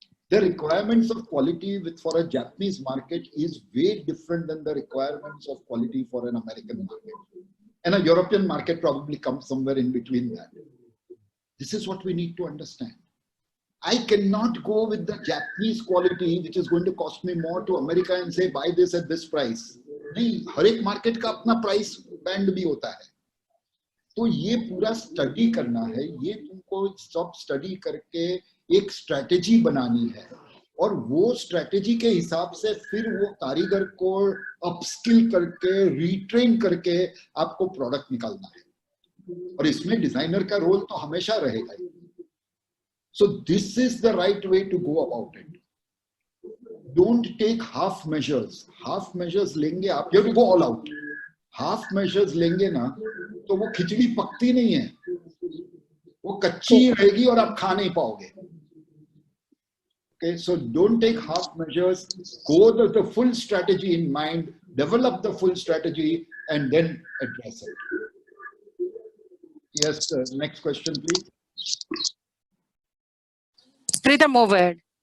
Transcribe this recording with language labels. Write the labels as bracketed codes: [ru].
[en] The requirements of quality for a Japanese market is way different than the requirements of quality for an American market. And a European market probably comes somewhere in between that. This is what we need to understand. I cannot go with the Japanese quality, which is going to cost me more, to America and say, buy this at this price. [hi] नहीं, हर एक market का अपना price band भी होता है. तो ये पूरा स्टडी करना है, ये तुमको सब स्टडी करके एक स्ट्रैटेजी बनानी है, और वो स्ट्रैटेजी के हिसाब से फिर वो कारीगर को अपस्किल करके रीट्रेन करके आपको प्रोडक्ट निकालना है. और इसमें डिजाइनर का रोल तो हमेशा रहेगा. [en] So this is the right way to go about it. Don't take half measures. Half measures [hi] लेंगे आप, [en] you have to go all out. [hi] Half measures लेंगे ना तो वो खिचड़ी पकती नहीं है, वो कच्ची रहेगी और आप खा नहीं पाओगे. [en] Okay, so don't take half measures, go with the full strategy in mind, develop the full strategy, and then address it. Yes, next question, please. Preeta, move ahead.